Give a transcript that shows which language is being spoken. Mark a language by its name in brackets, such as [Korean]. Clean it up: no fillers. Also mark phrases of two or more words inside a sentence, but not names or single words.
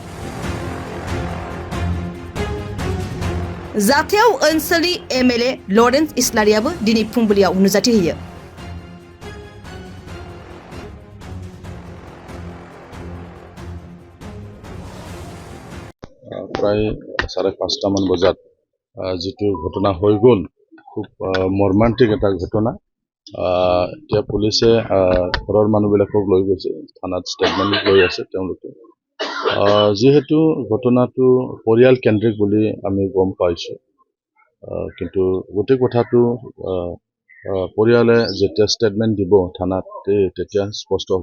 [Bodo] जाथायाव ओनसोलनि एमएलए लरेन्स इस्लारियाबो दिनै फुंबिलियाव नुजाथि होयो। [Assamese] প্ৰায় 5:30 বজাত যিটো ঘটনা হৈ গ'ল খুব মৰ্মান্তিক এটা ঘটনা। এতিয়া পুলিচে ঘৰৰ মানুহবিলাকক লৈ গৈছে থানাত ষ্টেটমেণ্ট লৈ আছে তেওঁলোকে। যিহেতু ঘটনাটো পৰিয়াল কেন্দ্ৰিক বুলি আমি গম পাইছোঁ, কিন্তু গোটেই কথাটো পৰিয়ালে যেতিয়া ষ্টেটমেণ্ট দিব থানাত তেতিয়া স্পষ্ট হ'ব।